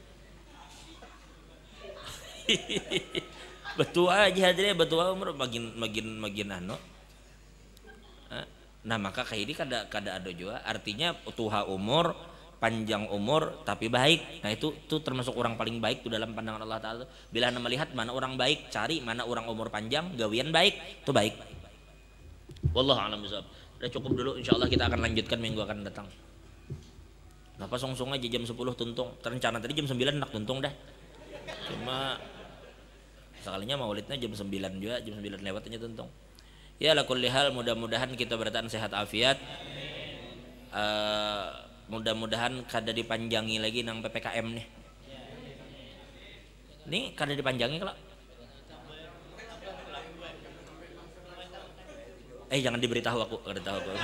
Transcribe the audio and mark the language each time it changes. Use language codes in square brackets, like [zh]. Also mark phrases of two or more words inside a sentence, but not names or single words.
[bjn] Betul aja hadirnya betul umur makin anu. Nah maka kayak ini kada ada juga. Artinya tua umur, panjang umur tapi baik. Nah itu termasuk orang paling baik tuh dalam pandangan Allah Taala. Bila anda melihat mana orang baik, cari mana orang umur panjang, gawian baik, itu baik. [ar] والله أعلم بالصواب. [bjn] Udah cukup dulu, insyaallah kita akan lanjutkan minggu akan datang. Kenapa song-song aja jam 10 tuntung? Terencana tadi jam 9 nak tuntung dah. Cuma sekalinya maulidnya jam 9 juga, jam 9 lewat aja tuntung. Ya [ar] على كل حال [bjn] mudah-mudahan kita bertahan sehat afiat. Mudah-mudahan kada dipanjangi lagi nang PPKM nih. Nih kada dipanjangi kalau. Jangan diberitahu aku, kada tahu aku.